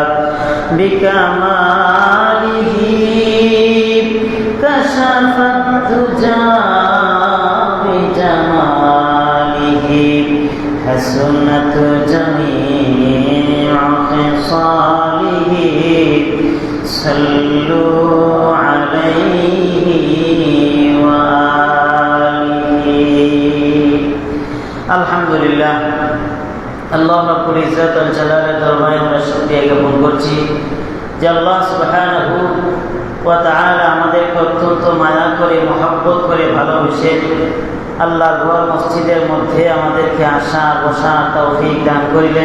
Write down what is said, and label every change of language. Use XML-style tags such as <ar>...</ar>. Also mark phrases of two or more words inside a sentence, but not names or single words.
<ar>بکمالہ، کشف الدجى بجمالہ، حسنت جمیع خصالہ، صلوا علیہ وآلہ۔</ar> <bn>আলহামদুলিল্লাহ,</bn> <ar>الله رب العزة والجلال</ar> <bn>দরবারে আমরা শুকরিয়া জ্ঞাপন করছি যে</bn> <ar>الله سبحانه وتعالى</ar> <bn>আমাদেরকে অত্যন্ত মায়া করে, মহব্বত করে, ভালোবেসে আল্লাহর ঘর মসজিদের মধ্যে আমাদেরকে আসা বসার তৌফিক দান করিলেন।</bn>